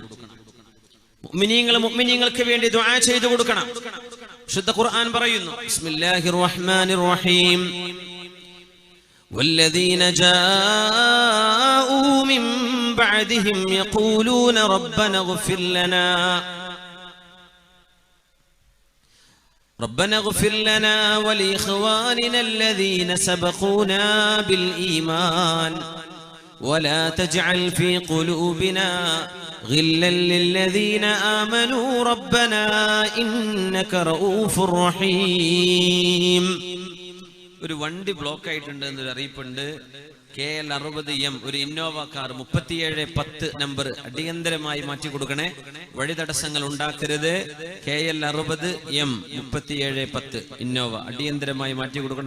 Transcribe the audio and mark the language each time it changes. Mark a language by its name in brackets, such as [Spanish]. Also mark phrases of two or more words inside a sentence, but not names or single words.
[Malayalam] മുഅ്മിനീങ്ങൾക്ക് വേണ്ടി ദുആ ചെയ്തു കൊടുക്കണം. വിശുദ്ധ ഖുർആൻ പറയുന്നു, [Arabic] بسم الله الرحمن الرحيم والذين جاءوا من بعدهم يقولون ربنا اغفر لنا ولإخواننا الذين سبقونا بالإيمان ولا تجعل في قلوبنا غلا للذين آمنوا ربنا إنك رؤوف رحيم. [Malayalam] ഒരു വണ്ടി ബ്ലോക്ക് ആയിട്ടുണ്ട് എന്നൊരു അറിയിപ്പുണ്ട്. KL 60M ഒരു ഇന്നോവ കാർ 3710 നമ്പർ അടിയന്തരമായി മാറ്റി കൊടുക്കണേ. വഴി തടസ്സങ്ങൾ ഉണ്ടാക്കരുത്. KL 60M 3710 ഇന്നോവ അടിയന്തരമായി മാറ്റി കൊടുക്കണം.